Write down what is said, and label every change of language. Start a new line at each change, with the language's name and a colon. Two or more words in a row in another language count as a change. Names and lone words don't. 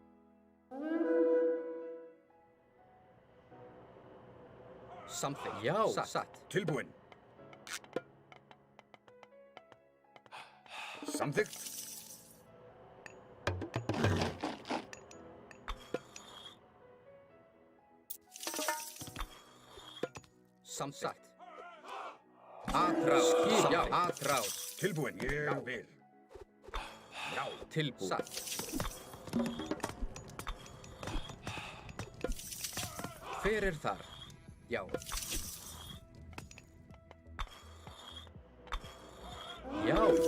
Icelandic: Samþykkt. Já. Satt. Tilbúin. Samþykkt. Samþykkt. Atrás. Já. Atrás. Tilbúin. Ég vil. Já. Tilbúin. Satt. Hver er þar? Já. Já.